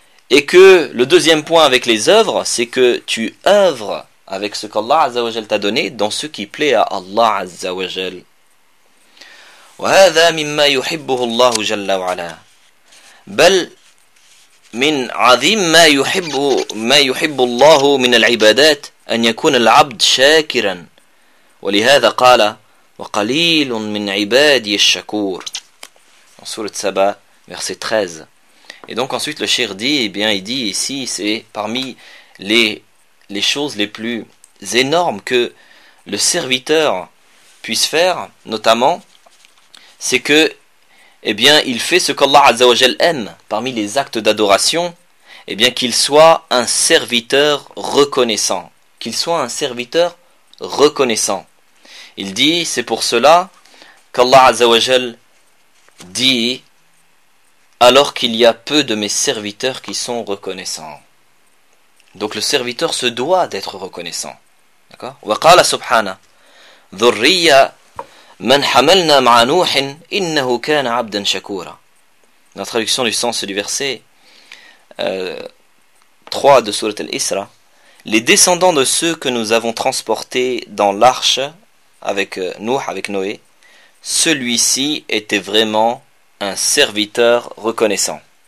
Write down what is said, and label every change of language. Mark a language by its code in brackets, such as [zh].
[fr] Et que le deuxième point avec les œuvres, c'est que tu œuvres avec ce qu'Allah Azza wa Jal t'a donné dans ce qui plaît à Allah Azza wa Jal. [ar] وهذا مما يحبه الله جل وعلا بل من عظيم ما يحب الله من العبادات أن يكون العبد شاكرا ولهذا قال وقليل من عبادي الشكور سورة سبا [fr] verset 13. Et donc ensuite le Cheikh dit, eh bien il dit ici, c'est parmi les choses les plus énormes que le serviteur puisse faire, notamment c'est que, eh bien, il fait ce qu'Allah Azza wa Jal aime parmi les actes d'adoration, eh bien, qu'il soit un serviteur reconnaissant. Qu'il soit un serviteur reconnaissant. Il dit, c'est pour cela qu'Allah Azza wa Jal dit, alors qu'il y a peu de mes serviteurs qui sont reconnaissants. Donc, le serviteur se doit d'être reconnaissant. D'accord ? [ar] Wa qala subhana, dhurriya, من حملنا مع نوح إنه كان عبدا شكورا. [fr] La traduction du sens du verset 3 de sourate al-Isra. Les descendants de ceux que nous avons transportés dans l'arche avec Nuh, avec Noé, celui-ci était vraiment un serviteur reconnaissant.